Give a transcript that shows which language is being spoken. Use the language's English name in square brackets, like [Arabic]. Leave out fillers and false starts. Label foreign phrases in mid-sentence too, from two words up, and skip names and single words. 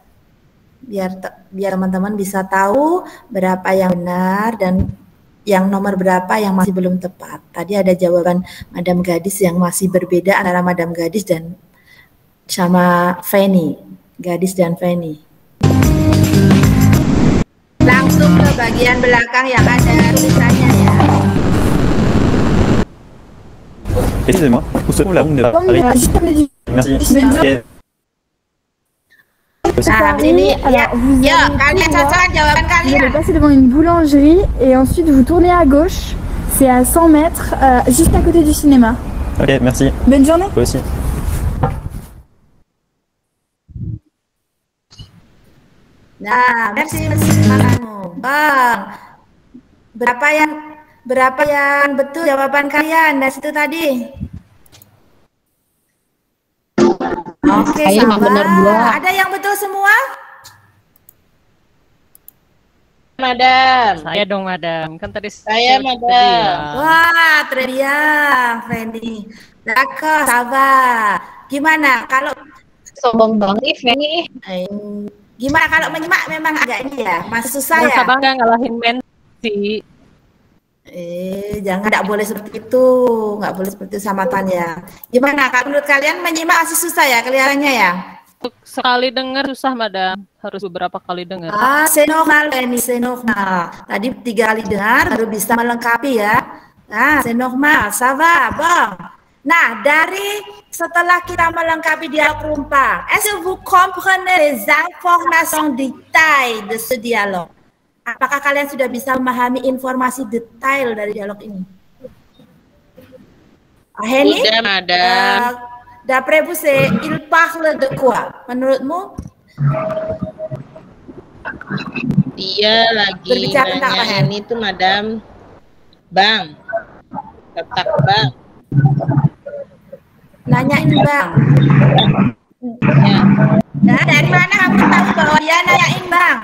[Indonesian] Biar teman-teman bisa tahu berapa yang benar dan yang nomor berapa yang masih belum tepat. Tadi ada jawaban Madam Gadis yang masih berbeda antara Madam Gadis dan sama Fanny. Gadis dan Fanny. Langsung ke bagian belakang yang ada tulisannya ya. [French] Excusez-moi, où se trouve la bombe de Paris? Merci. Alors, [Indonesian] kalian cocokan jawaban [French] vous allez [Indonesian] kalian. [French] passer devant une boulangerie et ensuite vous tournez à gauche. C'est à 100 mètres, juste à côté du cinéma. Ok, merci. Bonne journée. Toi aussi. [Indonesian] Nah, merci kamu. Bang, berapa yang betul jawaban kalian dari situ tadi? Oke, sabar. Ada yang betul semua? Madam. Saya dong, Madam. Kan tadi Saya, Madam. Wah, [French] très bien, Fanny. D'accord, [Indonesian] sabar. Gimana kalau Sombong banget nih. gimana kalau menyimak memang agak ini ya, masih susah ya? Masa bangga ngalahin Mensi. Jangan, nggak boleh seperti itu, nggak boleh seperti itu sama Tanya. Gimana, Kak? Menurut kalian menyimak masih susah ya kelihatannya ya? Sekali dengar susah, Madam. Harus beberapa kali dengar. [French] C'est normal [Indonesian] ini, [French] c'est normal. [Indonesian] Tadi 3 kali dengar baru bisa melengkapi ya. Nah, [French] c'est normal, ça va, bon. [Indonesian] Nah, dari setelah kita melengkapi dialog rumpang, [French] est-ce que vous comprenez les informations détaillées de ce dialogue? [Indonesian] Apakah kalian sudah bisa memahami informasi detail dari dialog ini? Henny? Sudah, Madam. [French] D'après vous, il parle de quoi? [Indonesian] Menurutmu? Dia lagi Berbicara tentang apa, nanyain itu, Madam. Bang. Ketak, Bang. Nanyain Bang. Ya. Nah, dari mana kamu tahu bahwa dia nanyain Bang?